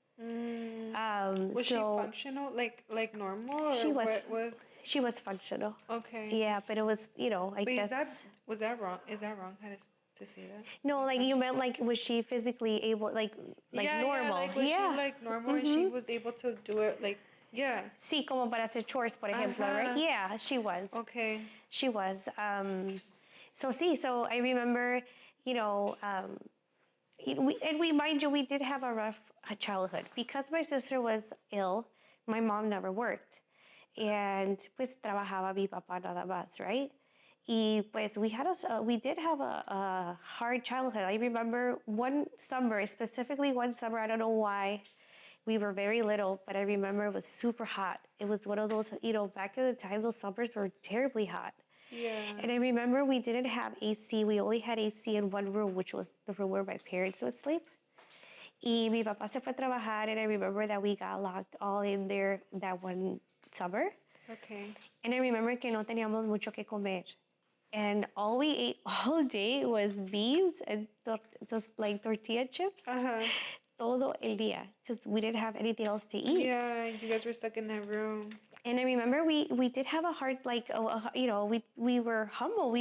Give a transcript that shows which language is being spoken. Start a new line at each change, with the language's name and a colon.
English: Was she functional, like normal, or She was, what was? she was functional. Okay. Yeah, but it was, I But guess. was that wrong? Is that wrong? How to say that? No, like you meant like was she physically able, like Yeah, normal? like was she like normal and she was able to do it, like, yeah.
Spanish: Sí, como para hacer chores, por ejemplo, right?
English: Yeah, she was. Okay. She was. So I remember, mind you, we did have a rough childhood because my sister was ill. My mom never worked,
Spanish: and pues trabajaba mi papá nada más, right? Y pues
English: we did have a hard childhood. I remember one summer, specifically one summer. I don't know why. We were very little, but I remember it was super hot. It was one of those, back in the time, those summers were terribly hot. Yeah. And I remember we didn't have AC. We only had AC in one room, which was the room where my parents would sleep.
Spanish: Y mi papá se fue a trabajar,
English: and I remember that we got locked all in there that one summer. Okay. And I remember
Spanish: que no teníamos mucho que comer.
English: And all we ate all day was beans and just like tortilla chips.
Spanish: Todo el día,
English: because we didn't have anything else to eat. Yeah, you guys were stuck in that room. And I remember we did have a hard, we were humble.